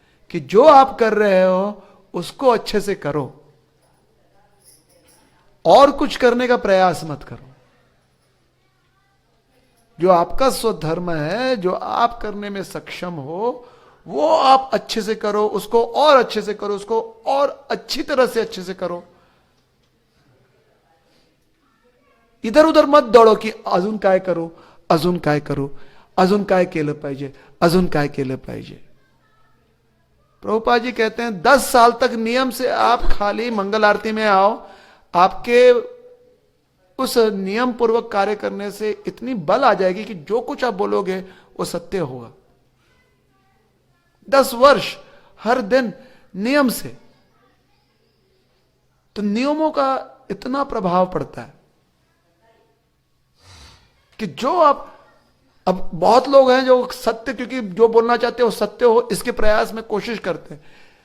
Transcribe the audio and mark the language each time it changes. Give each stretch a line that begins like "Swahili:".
Hindi: कि जो आप कर रहे हो उसको अच्छे से करो, और कुछ करने का प्रयास मत करो। जो आपका स्वधर्म है, जो आप करने में सक्षम हो, वो आप अच्छे से करो, उसको और अच्छे से करो, उसको और अच्छी तरह से अच्छे से करो। इधर उधर मत दौड़ो कि
Marathi: अजून काय करू, अजून काय करू, अजून काय केलं पाहिजे, अजून काय केलं पाहिजे।
Hindi: प्रभुपाद जी कहते हैं 10 साल तक नियम से आप खाली मंगल आरती में आओ, आपके उस नियम पूर्वक कार्य करने से इतनी बल आ जाएगी कि जो कुछ आप बोलोगे वो सत्य होगा। 10 वर्ष हर दिन नियम से, तो नियमों का इतना प्रभाव पड़ता है कि जो आप, अब बहुत लोग हैं जो सत्य, क्योंकि जो बोलना चाहते हो सत्य हो, इसके प्रयास में कोशिश करते हैं।